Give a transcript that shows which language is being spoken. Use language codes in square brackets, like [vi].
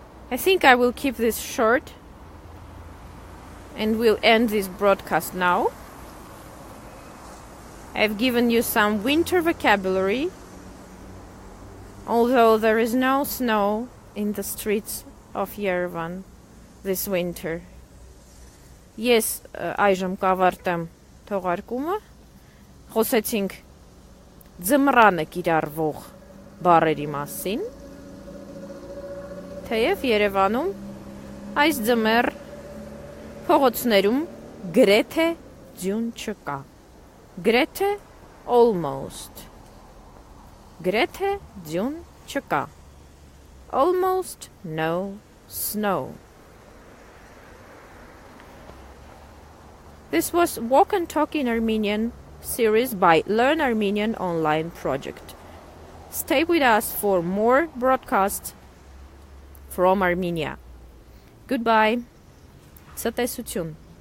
[en] I think I will keep this short and we'll end this broadcast now. I've given you some winter vocabulary, although there is no snow in the streets of Yerevan this winter. [hy] Ես այժմ կավարտեմ թողարկումը, խոսեցինք ձմռանը կիրառվող բառերի մասին, թեև Երևանում այս ձմեռ փողոցներում գրեթե ձյուն չկա, գրեթե almost, գրեթե ձյուն չկա, [en] almost no snow. This was Walk and Talk in Armenian series by Learn Armenian Online Project. Stay with us for more broadcasts from Armenia. Goodbye. [hy] Ցտեսություն.